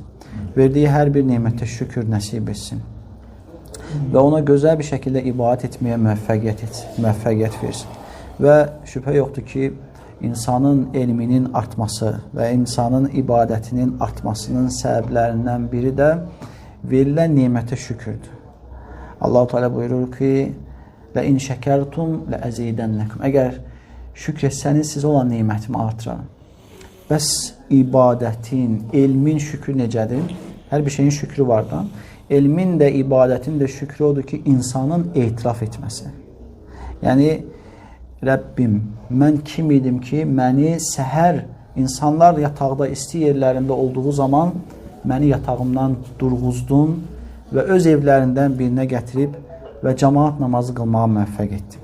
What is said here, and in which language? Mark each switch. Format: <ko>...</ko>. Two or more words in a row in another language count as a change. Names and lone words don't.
<az>Verdiyi hər bir nemətə şükür nəsib etsin və ona gözəl bir şəkildə ibadət etməyə müvəffəqiyyət versin. Və şübhə yoxdur ki, insanın elminin artması və insanın ibadətinin artmasının səbəblərindən biri də verilən nemətə şükürdür. Allah-u Teala buyurur ki,</az> <ar>لَاِنْ شَكَرْتُمْ لَأَزِيدَنَّكُمْ.</ar> <az>Əgər şükr etsəniz, sizə olan nemətimi artıraram. Bəs ibadətin, elmin şükrü necədir? Hər bir şeyin şükrü var da. Elmin də, ibadətin də şükrü odur ki, insanın etiraf etməsi. Yəni, Rəbbim, mən kim idim ki, məni səhər insanlar yataqda isti yerlərində olduğu zaman məni yatağımdan durğuzdun və öz evlərindən birinə gətirib və cəmaat namazı qılmağa müvəffəq etdim.</az>